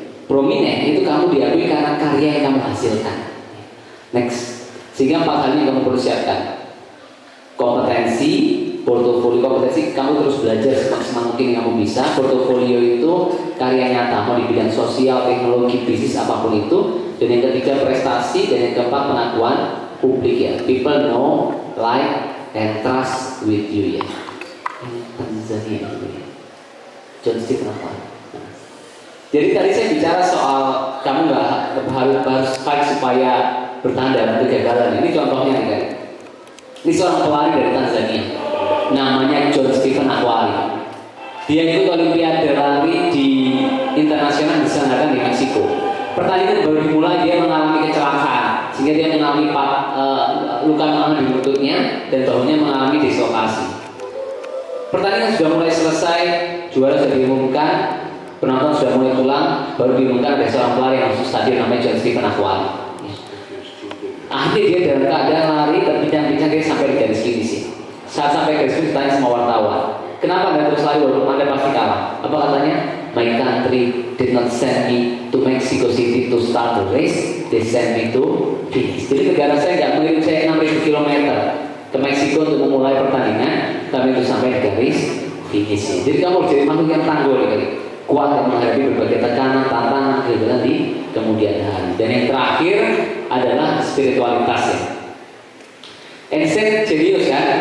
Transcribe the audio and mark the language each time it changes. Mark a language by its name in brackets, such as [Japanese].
[Indonesian] Prominent itu kamu diakui karena karya yang kamu hasilkan. Next, sehingga 4 hal ini kamu perlu siapkan. Kompetensi, portofolio kompetensi, kamu terus belajar semaksimal mungkin yang kamu bisa. Portofolio itu karya nyata, mau di bidang sosial, teknologi, bisnis, apapun itu. Dan yang ketiga prestasi, dan yang keempat pengakuan publik ya. [English] People know, like, and trust with you ya. [Indonesian] Tanzania ya. John Stephen apa? Jadi tadi saya bicara soal kamu nggak harus fight supaya bertahan dalam kegagalan. Ini contohnya nih kan. Ini seorang pelari dari Tanzania, namanya John Stephen Akwari. Dia ikut Olimpiade lari di internasional diselenggarakan di Meksiko. Pertandingan baru dimulai dia mengalami kecelakaan, sehingga dia mengalami luka di lututnya dan bahunya mengalami dislokasi. Pertandingan sudah mulai selesai, juara sudah diumumkan. Penonton sudah mulai pulang, baru diumumkan ada seorang pelari yang masuk stadion namanya John Stephen Akwali. Akhirnya dia dalam keadaan lari terpincang-pincang dia sampai di garis finish. Saat sampai garis finish ditanya sama wartawan, kenapa Anda terus lari walaupun Anda pasti kalah? Apa katanya? [English] My country did not send me to Mexico City to start the race, they sent me to finish. [Indonesian] Jadi negara saya nggak mengirim saya 6.000 km ke Meksiko untuk memulai pertandingan, tapi itu sampai di garis finish. Jadi kamu jadi makhluk yang tangguh nih, kuat yang menghadapi berbagai tekanan, tantangan, kegagalan di kemudian hari. Dan yang terakhir adalah spiritualitasnya. Einstein jenius kan?